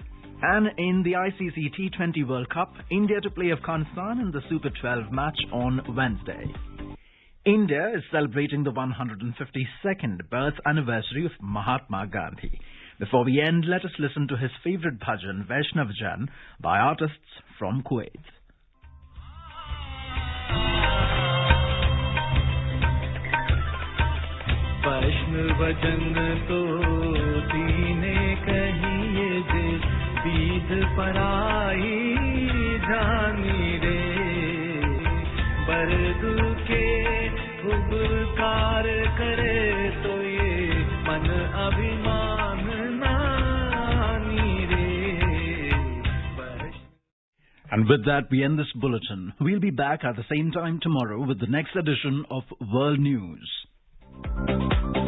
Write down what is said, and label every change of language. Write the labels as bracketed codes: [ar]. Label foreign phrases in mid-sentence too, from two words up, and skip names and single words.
[en] And in the ICC T20 World Cup, India to play Afghanistan in the Super 12 match on Wednesday. India is celebrating the 152nd birth anniversary of Mahatma Gandhi. Before we end, let us listen to his favorite bhajan, Vaishnav Jan, by artists from Kuwait. [gu] વૈષ્ણવ જન તો દીને કહિએ જે બીધ પરાઈ જાની રે બરદૂ કે ઉપકાર કરે તો યે મન અભિમાન નાની રે. [en] And with that, we end this bulletin. We'll be back at the same time tomorrow with the next edition of World News.